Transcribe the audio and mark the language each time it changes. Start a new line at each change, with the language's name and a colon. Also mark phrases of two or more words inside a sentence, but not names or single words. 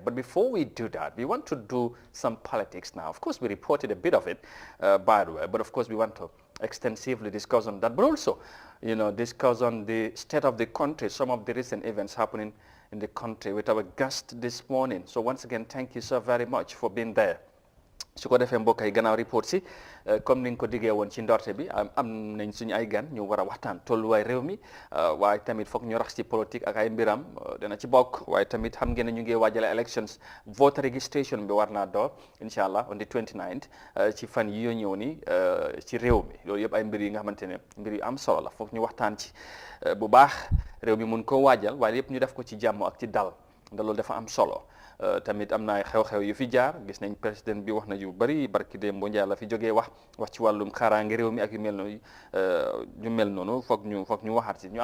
English: But before we do that, we want to do some politics now. Of course, we reported a bit of it, by the way, but of course we want to extensively discuss on that, but also, discuss on the state of the country, some of the recent events happening in the country with our guest this morning. So once again, thank you so very much for being there.
Wolof: su ko defee mbokk yi gannaaw report si comme ni nga ko diggee woon ci ndorte bi am nañ suñu ay gan ñu war a waxtaan tolluwaay réew mi waaye tamit foog ñu rax ci politique ak ay mbiram dina ci bokk waaye tamit xam ngeen ne ñu ngi waajale
English: elections voter registration
Wolof: bi war naa door
Arabic: إن شاء الله
English: on the 29th
Wolof: ci fan yi yoo ñëw ni ci réew mi loolu yëpp ay mbir yi nga xamante ne mbir yu am solo la foog ñu waxtaan ci bu baax réew mi mun koo waajal waaye yëpp ñu def ko ci jàmm ak ci dal ndax loolu dafa am solo tamit am na ay xew-xew yu fi jaar gis nañ président bi wax na yu bari barki démb Njaay la fi jógee wax ci wàllum kaaraange réew mi ak yu mel noonu ñu mel noonu foog ñu waxaat si ñu